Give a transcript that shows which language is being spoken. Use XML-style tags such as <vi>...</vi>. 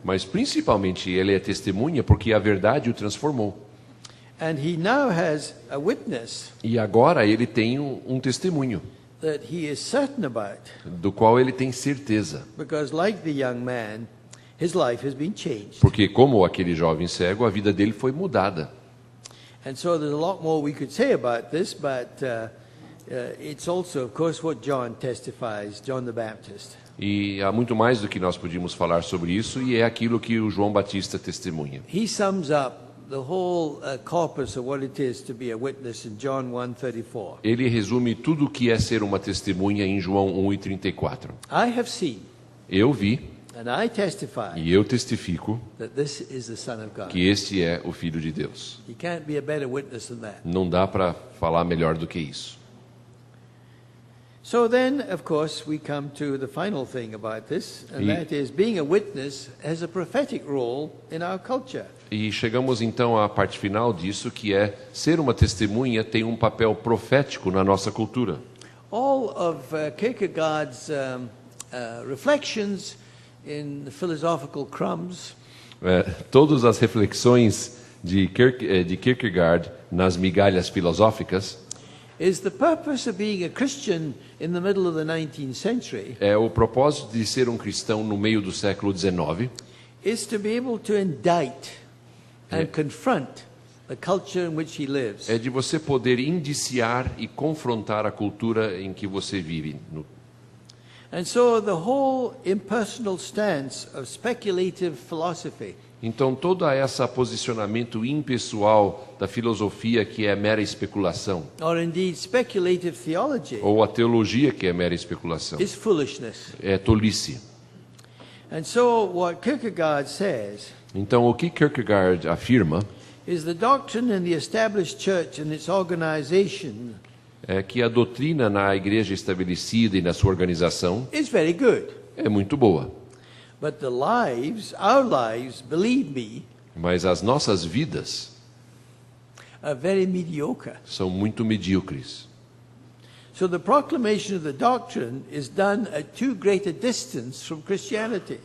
<pt>mas principalmente ele é testemunha porque a verdade o transformou.</pt> <en>And he now has a witness</en> <pt>E agora ele tem um testemunho,</pt> <en>that he is certain about.</en> <pt>do qual ele tem certeza.</pt> <en>Because like the young man, his life has been changed.</en> <pt>Porque como aquele jovem cego, a vida dele foi mudada.</pt> <en>And so there's a lot more we could say about this, but it's also, of course, what John testifies, John the Baptist.</en> <pt>E há muito mais do que nós podíamos falar sobre isso, e é aquilo que o João Batista testemunha.</pt> <en>He sums up the whole corpus of what it is to be a witness in John 1:34.</en> <pt>Ele resume tudo o que é ser uma testemunha em João 1:34.</pt> <en>I have seen,</en> <pt>Eu vi</pt> <en>and I testify</en> <pt>e eu testifico</pt> <en>that this is the Son of God.</en> <pt>que este é o Filho de Deus.</pt> <en>You can't be a better witness than that.</en> <pt>Não dá para falar melhor do que isso.</pt> <en>So then, of course, we come to the final thing about this, and</en> <pt>E-</pt> <en>that is being a witness has a prophetic role in our culture.</en> <pt>E chegamos então à parte final disso, que é ser uma testemunha tem um papel profético na nossa cultura.</pt> <en>All of Kierkegaard's reflections in the philosophical crumbs</en> <pt>Todas as reflexões de Kierkegaard nas migalhas filosóficas</pt> <en>is the purpose of being a Christian in the middle of the 19th century</en> <pt>é o propósito de ser um cristão no meio do século XIX,</pt> <en>is to be able to indict and confront the culture in which he lives.</en> <pt>é de você poder indiciar e confrontar a cultura em que você vive.</pt> <en>And so the whole impersonal stance of speculative philosophy</en> <pt>Então, todo esse posicionamento impessoal da filosofia que é mera especulação,</pt> <en>or indeed speculative theology</en> <pt>ou a teologia que é mera especulação,</pt> <en>is foolishness.</en> <pt>é tolice.</pt> <en>And so what Kierkegaard says</en> <pt>Então, o que Kierkegaard afirma</pt> <en>is the doctrine in the established church and its organization</en> <pt>é que a doutrina na igreja estabelecida e na sua organização</pt> <en>is very good.</en> <pt>é muito boa,</pt> <en>But the lives, our lives, believe me,</en> <pt>mas as nossas vidas</pt> <en>are very mediocre.</en> <pt>são muito medíocres.</pt> <en>So the proclamation of the doctrine is done at too great a distance from Christianity.</en>